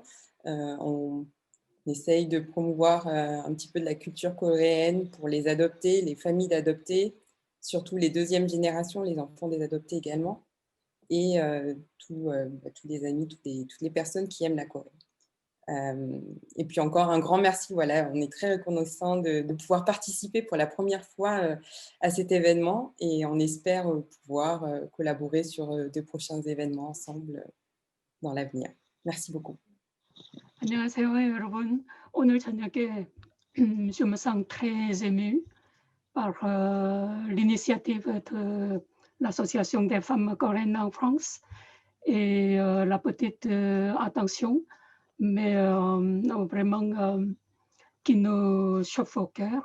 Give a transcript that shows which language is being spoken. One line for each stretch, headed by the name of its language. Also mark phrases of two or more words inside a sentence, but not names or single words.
French: On essaye de promouvoir un petit peu de la culture coréenne pour les adoptés, les familles d'adoptés, surtout les deuxièmes générations, les enfants des adoptés également, et tous les amis, toutes les personnes qui aiment la Corée. Et puis encore un grand merci, voilà, on est très reconnaissant de pouvoir participer pour la première fois à cet événement et on espère pouvoir collaborer sur de prochains événements ensemble dans l'avenir. Merci beaucoup.
Korean: 안녕하세요, 여러분. 오늘 저녁에
French: je me sens très émue par l'initiative de l'Association des femmes coréennes en France et la petite attention, mais vraiment qui nous chauffe au cœur.